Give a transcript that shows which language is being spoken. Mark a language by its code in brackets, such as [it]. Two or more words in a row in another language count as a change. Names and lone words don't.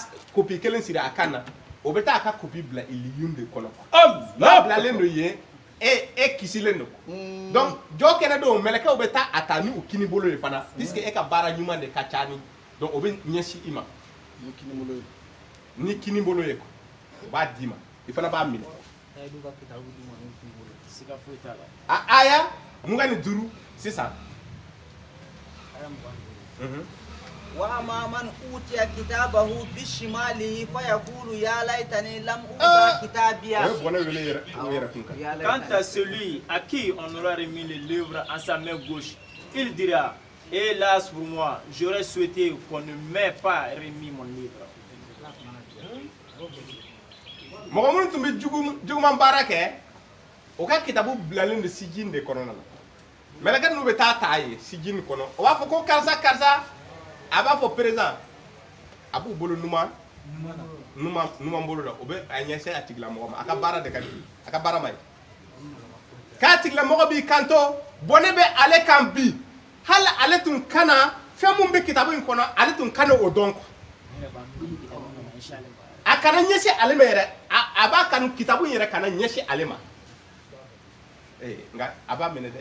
[bm] kopi kelen siri a kan na o bɛ taa a ka kopi bila iliyun de kɔnɔ n'a bilalen don yen e kisilen don donc jɔ kɛnɛ don mɛlɛkɛw bɛ taa a ta ni u kini bolo ye fana puisque e ka baara ɲuman de ka ca ni donc o bɛ ɲɛsin i ma ni kini bolo ye o b'a d'i ma i fana b'a minɛ a aya 25 sisan [ar] وأما من أوتي كتابه بشماله فيقول يا ليتني لم أوت كتابيا. [fr] Quant à celui à qui on aura remis le livre en sa main gauche, il dira, hélas pour moi, j'aurais souhaité qu'on ne m'ait pas remis mon livre. [bm] mɔgɔ minnu tun bɛ juguman baara kɛ o ka kitabu bilalen don sijin de kɔnɔna na mɛlɛkɛ ninnu bɛ taa ta ye sijin kɔnɔ o b'a fɔ ko karisa a b'a fɔ président a b'u bolo numan bolo la o bɛ a ɲɛsin a tigilamɔgɔ ma a ka baara de ka di a ka baara ma ye k'a tigilamɔgɔ b'i kanto bɔnɛ bɛ ale kan bi hali ale tun kana fɛn mun bɛ kitabu in kɔnɔ ale tun kana o dɔn a kana ɲɛsin ale ma yɛrɛ a b'a kanu kitabu in yɛrɛ kana ɲɛsin ale ma nka a b'a minɛ dɛ